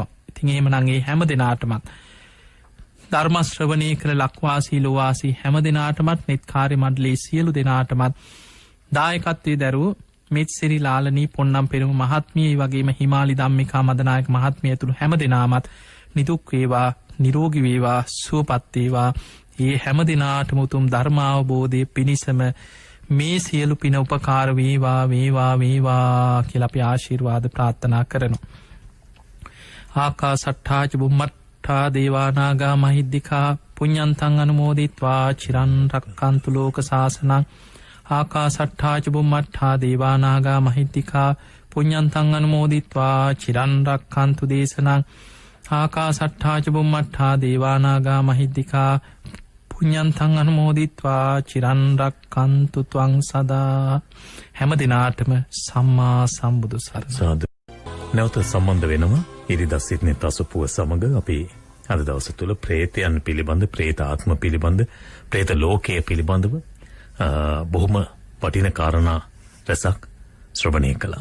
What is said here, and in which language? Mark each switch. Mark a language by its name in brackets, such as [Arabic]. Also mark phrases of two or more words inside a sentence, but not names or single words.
[Sinhala] ඉතින් එහෙමනම් ඒ හැම දිනාටමත් ධර්ම ශ්‍රවණය කළ ලක්වාසී ලෝවාසී හැම දිනාටමත් නෙත් කාර්ය මණ්ඩලයේ සියලු දිනාටමත් දායකත්වයේ දරූ මෙත්සිරි ලාලනී පොන්නම් පෙරමු මහත්මිය වගේම හිමාලි ධම්මිකා මදනායක මහත්මිය ඇතුළු හැම දිනාමත් නිදුක් වේවා නිරෝගී වේවා සුවපත් වේවා. ඒ හැම දිනාටම උතුම් ධර්මාවබෝධය පිණිසම මේ සියලු පින උපකාර වේවා වේවා වේවා කියලා අපි ආශිර්වාද ප්‍රාර්ථනා කරනවා. [Pali] ආකාසට්ඨා ච බුම්මට්ඨා දේවානාගා මහිද්దికා පුඤ්ඤන්තං අනුමෝදිත්වා චිරන් රක්칸තු ලෝක සාසනං. ආකාසට්ඨා ච බුම්මට්ඨා දේවානාගා මහිද්దికා පුඤ්ඤන්තං අනුමෝදිත්වා චිරන් රක්칸තු දේශනං. ආකාසට්ඨා ච බුම්මට්ඨා දේවානාගා මහිද්దికා පුඤ්ඤන්තං අනුමෝදිත්වා චිරන් රක්칸තු ත්වං සදා. [Sinhala] හැම දිනාටම සම්මා සම්බුදු සරණයි. නැවත සම්බන්ධ වෙනවා ඉරිදා සිටින තසපුව සමග. අපි අද දවස තුල ප්‍රේතයන් පිළිබඳ, ප්‍රේත ආත්ම පිළිබඳ, ප්‍රේත ලෝකයේ පිළිබඳව බොහොම වටින කාරණා රසක් ශ්‍රවණය කළා.